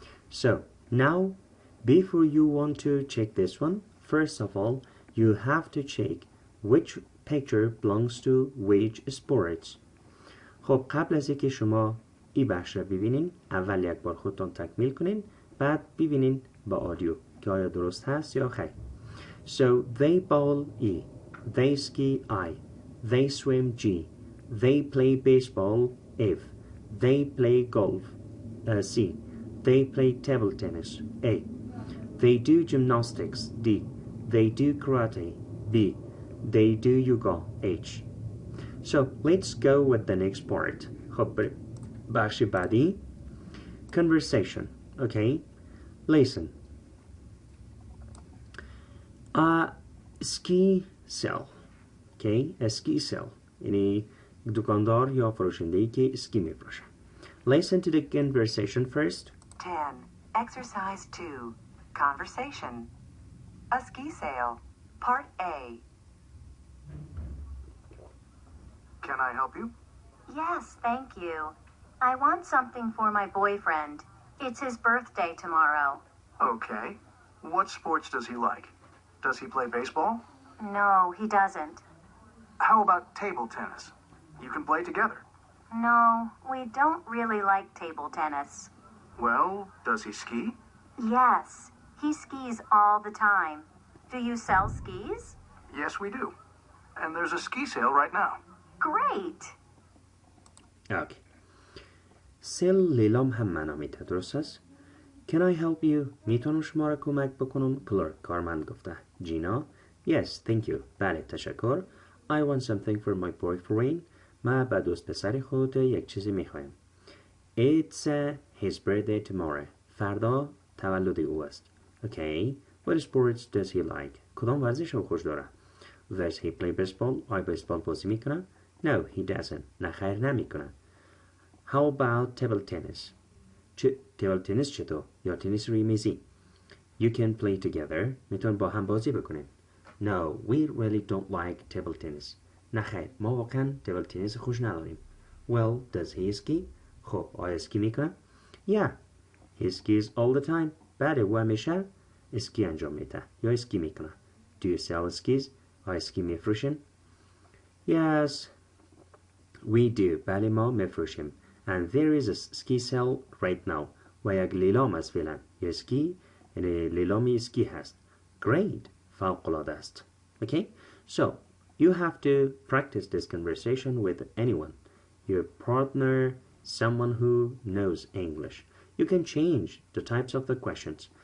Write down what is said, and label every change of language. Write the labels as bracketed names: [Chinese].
[English] So now before you want to check this one, first of all you have to check which picture belongs to which sports. [Persian] خب قبل از اینکه شما این بخش را ببینین اول یک بار خودتان تکمیل کنین، بعد ببینین با آدیو که آیا درست هست یا خیر. [English] So they bowl E. They ski I. They swim G. They play baseball F. They play golf C. They play table tennis A. They do gymnastics D. They do karate B. They do yoga H. So let's go with the next part. [Persian] خب بخش بعدی conversation. [English] Okay, listen. A ski sell. Okay, a ski sell. یعنی دکاندار یا فروشنده‌ای که اسکی میفروشه. Listen to the conversation first. 10. Exercise 2. Conversation. A ski sale. Part A. Can I help you? Yes, thank you. I want something for my boyfriend. It's his birthday tomorrow. Okay. What sports does he like? Does he play baseball? No, he doesn't. How about table tennis? You can play together. No, we don't really like table tennis. Well, does he ski? Yes, he skis all the time. Do you sell skis? Yes, we do. And there's a ski sale right now. Great! Okay. [Persian] سل لیلام هم معنا میده، درست است؟ [English] Can I help you? [Persian] میتونم شما را کمک بکنم؟ کلرک کارمند گفته. [English] Gina. Yes, thank you. [Persian] بله تشکر. [English] I want something for my boyfriend. [Persian] من به دوست پسر خود یک چیزی میخوایم. [English] It's his birthday tomorrow. [Persian] فردا تولد او است. Okay. [English] What sports does he like? [Persian] کدام ورزش او خوش داره؟ [English] Does he play baseball? [Persian] آیا بیسبال بازی میکنه؟ [English] No, he doesn't. [Persian] نه خیر نمیکنه. [English] How about table tennis? [Persian] table tennis چطور؟ یا تنیس روی میزی. [English] You can play together. [Persian] میتون با هم بازی بکنین. [English] No, we really don't like table tennis. [Persian] نه خیر، ما واقعا تیبل تنیس خوش نداریم. [English] Well, does he ski? [Persian] خب، آیا اسکی میکنه؟ [English] Yeah, he skis all the time. [Persian] بله، او همیشه اسکی انجام میده یا اسکی میکنه. [English] Do you sell skis? [Persian] آیا اسکی میفروشین؟ [English] Yes, we do. [Persian] بله، ما میفروشیم. [English] And there is a ski sale right now. [Persian] و یک لیلام است فعلا. یا اسکی، یعنی لیلامی اسکی هست. Great. فوق العاده است. Okay? [English] So, you have to practice this conversation with anyone. Your partner, someone who knows English. You can change the types of the questions.